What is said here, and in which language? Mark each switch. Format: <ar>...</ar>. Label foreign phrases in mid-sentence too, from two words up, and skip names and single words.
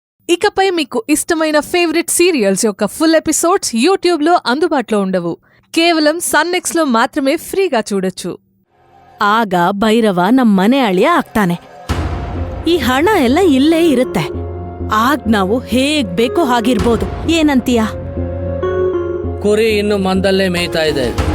<te>ఇకపై మీకు ఇష్టమైన</te> <en>favourite serials</en> <te>యొక్క</te> <en>full episodes</en> <te>యూట్యూబ్లో అందుబాటులో ఉండవు. కేవలం సన్‌నెక్స్ట్‌లో మాత్రమే ఫ్రీగా చూడొచ్చు.</te> <kn>ಆಗ ಭೈರವ ನಮ್ಮನೆ ಅಳಿಯ ಆಗ್ತಾನೆ. ಈ ಹಣ ಎಲ್ಲ ಇಲ್ಲೇ ಇರುತ್ತೆ. ಆಗ ನಾವು ಹೇಗ್ ಬೇಕೋ ಹಾಗಿರ್ಬೋದು. ಏನಂತೀಯ? ಕುರಿ ಇನ್ನು ಮಂದಲ್ಲೇ ಮೇಯ್ತಾ ಇದೆ.</kn>